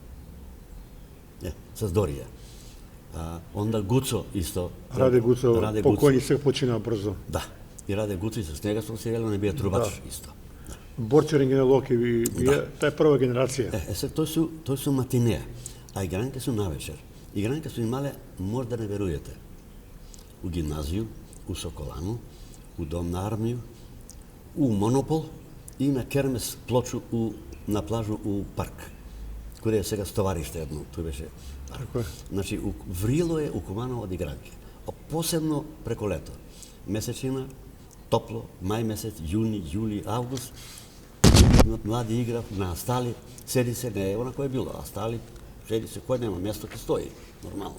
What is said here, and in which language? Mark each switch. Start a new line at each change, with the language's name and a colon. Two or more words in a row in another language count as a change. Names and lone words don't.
Macedonian: С Дорија. Онда Гуцо исто. Раде Гуцо, покојни се почина брзо. Да. И Раде Гуцо и с нега смо свиреле, не бија трубач исто. Борче Рengенелоки, таа е прва генерација. Тој су матинеа, а игранке су навечер. Игранке су имале, може да не веруете, у гимназију, у Соколану, у Дом на армију, у Монопол и на кермес плочу на плажу у парк, каде е сега стовариште едно, тој беше парк. Така е. Значи, врило е у Куманово од игранки. А посебно преко лето. Месечина, топло, мај месец, јуни, јули, август, млади игра на астали, седи се, не е она кој е било, астали, седи се, кој нема место, ке стои, нормално.